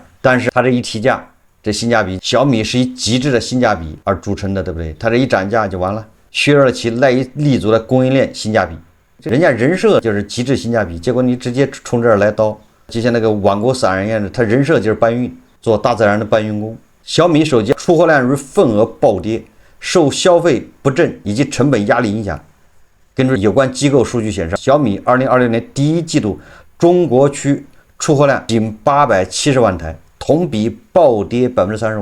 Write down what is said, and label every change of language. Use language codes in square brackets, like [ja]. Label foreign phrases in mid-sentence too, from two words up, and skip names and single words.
[zh] 但是它这一提价，这性價比，小米是以极致的性價比而著称的，对不对？它这一涨价就完了，削弱了其赖以立足的供应鏈性價比。人家人设就是极致性價比，结果你直接冲这儿来刀，就像那个挽国散人一样的，他人設就是搬運，做大自然的搬運工。小米手機出貨量如份額暴跌，受消費不振以及成本壓力影響。根據有關機構數據顯示，小米2026年第一季度中國區出貨量僅870萬台，同比暴跌35%。